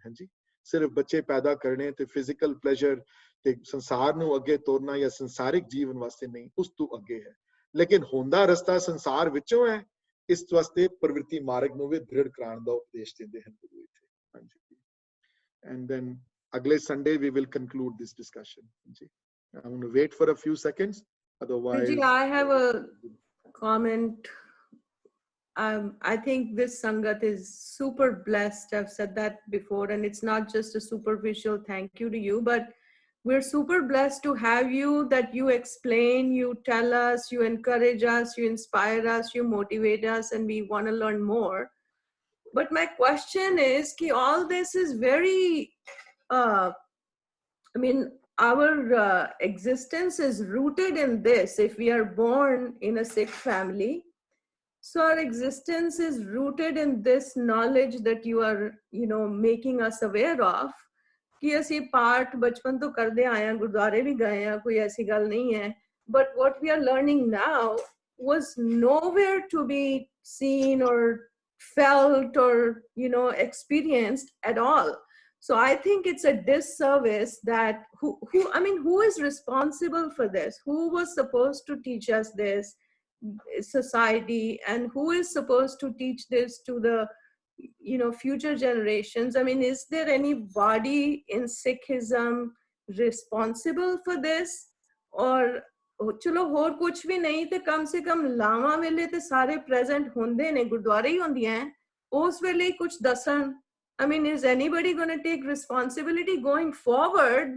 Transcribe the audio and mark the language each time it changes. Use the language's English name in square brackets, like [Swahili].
[Punjabi] ਹਾਂਜੀ, ਸਿਰਫ ਬੱਚੇ ਪੈਦਾ ਕਰਨੇ ਤੇ ਫਿਜ਼ੀਕਲ ਪਲੇਜ਼ਰ ਤੇ ਸੰਸਾਰ ਨੂੰ ਅੱਗੇ ਤੋਰਨਾ ਜਾਂ ਸੰਸਾਰਿਕ ਜੀਵਨ ਵਾਸਤੇ ਨਹੀਂ, ਉਸ ਤੋਂ ਅੱਗੇ ਹੈ। ਲੇਕਿਨ ਹੁੰਦਾ ਰਸਤਾ ਸੰਸਾਰ ਵਿੱਚੋਂ ਹੈ, ਇਸ ਵਾਸਤੇ ਪ੍ਰਵਿਰਤੀ ਮਾਰਗ ਨੂੰ ਵੀ ਦ੍ਰਿੜ ਕਰਾਉਣ ਦਾ ਉਪਦੇਸ਼ ਦਿੰਦੇ ਹਨ ਗੁਰੂ ਇੱਥੇ। [English] ਹਾਂਜੀ, and then [Punjabi] ਅਗਲੇ Sunday [English] we will conclude this discussion. ਹਾਂਜੀ, I'm going to wait for a few seconds, otherwise I have a comment. I think this Sangat is super blessed. I've said that before, and it's not just a superficial thank you to you, but we're super blessed to have you, that you explain, you tell us, you encourage us, you inspire us, you motivate us, and we want to learn more. But my question is, all this is very, I mean, our existence is rooted in this. If we are born in a Sikh family, so our existence is rooted in this knowledge that you are, making us aware of. [Punjabi] कि ਅਸੀਂ ਪਾਠ ਬਚਪਨ ਤੋਂ ਕਰਦੇ ਆਏ ਹਾਂ, ਗੁਰਦੁਆਰੇ ਵੀ ਗਏ ਹਾਂ, ਕੋਈ ਐਸੀ ਗੱਲ ਨਹੀਂ ਹੈ। [English] But what we are learning now was nowhere to be seen or felt or, experienced at all. So I think it's a disservice that who is responsible for this? Who was supposed to teach us this? Society, and who is supposed to teach this to the future generations? I mean, is there anybody in Sikhism responsible for this? [Punjabi] Or chalo ਹੋਰ ਕੁਛ ਵੀ ਨਹੀਂ ਤੇ ਕਮ ਸੇ ਕਮ ਲਾਵਾਂ ਵੇਲੇ ਤੇ ਸਾਰੇ present ਹੁੰਦੇ ਨੇ, ਗੁਰਦੁਆਰੇ ਹੀ ਹੁੰਦੀਆਂ, ਉਸ ਵੇਲੇ ਕੁਛ ਦੱਸਣ। [English] I mean, is anybody going to take responsibility going forward?